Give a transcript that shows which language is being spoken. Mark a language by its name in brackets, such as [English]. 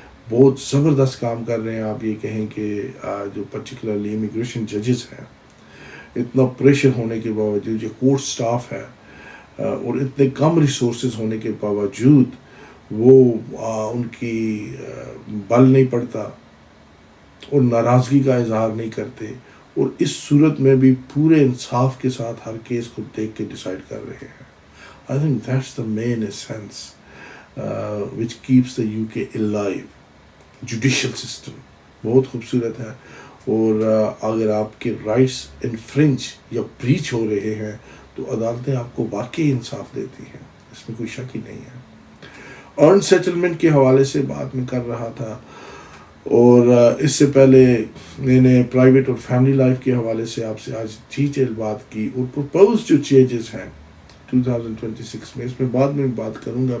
[Urdu] بہت زبردست کام کر رہے ہیں. آپ یہ کہیں کہ جو پرٹیکولرلی امیگریشن ججز ہیں, اتنا پریشر ہونے کے باوجود, جو کورٹ سٹاف ہے, اور اتنے کم ریسورسز ہونے کے باوجود وہ ان کی بل نہیں پڑتا اور ناراضگی کا اظہار نہیں کرتے, اور اس صورت میں بھی پورے انصاف کے ساتھ ہر کیس کو دیکھ کے ڈیسائیڈ کر رہے ہیں. [English] I think that's the main essence which keeps the UK alive. [Urdu] Judicial system بہت خوبصورت ہے, اور اگر آپ کے رائٹس انفرنج یا بریچ ہو رہے ہیں تو عدالتیں آپ کو واقعی انصاف دیتی ہیں, اس میں کوئی شک ہی نہیں ہے. ارن سیٹلمنٹ کے حوالے سے بات میں کر رہا تھا, اور اس سے پہلے میں نے پرائیویٹ اور فیملی لائف کے حوالے سے آپ سے آج ڈیٹیل بات کی, اور پرپوز جو چینجز ہیں 2026 میں, اس میں بعد میں بات کروں گا.